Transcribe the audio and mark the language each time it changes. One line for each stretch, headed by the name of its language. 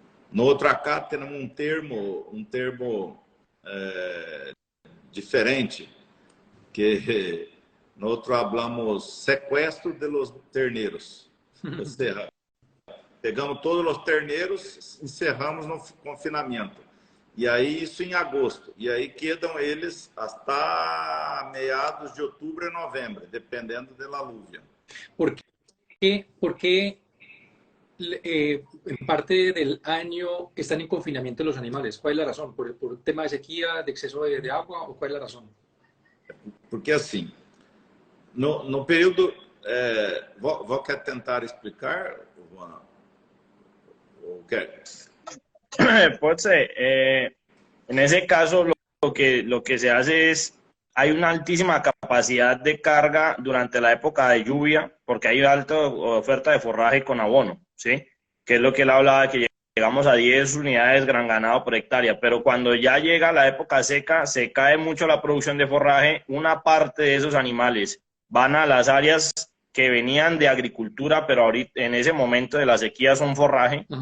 Portuguese: No outro acá temos um termo diferente, que no outro falamos sequestro de los terneiros. Ou seja, pegamos todos os terneiros, encerramos no confinamento. E aí isso em agosto. E aí quedam eles até meados de outubro e novembro, dependendo da luvia.
Spanish: ¿Por qué en parte del año están en confinamiento los animales? ¿Cuál es la razón? ¿Por tema de sequía, de exceso de agua o cuál es la razón?
Portuguese: Porque assim, no período... vou quer tentar explicar, Juan? Ou quer?
Spanish: Puede ser. En ese caso, lo que se hace es, hay una altísima capacidad de carga durante la época de lluvia, porque hay alta oferta de forraje con abono, ¿sí? Que es lo que él hablaba, que llegamos a 10 unidades gran ganado por hectárea, pero cuando ya llega la época seca, se cae mucho la producción de forraje, una parte de esos animales van a las áreas que venían de agricultura, pero ahorita en ese momento de la sequía son forraje.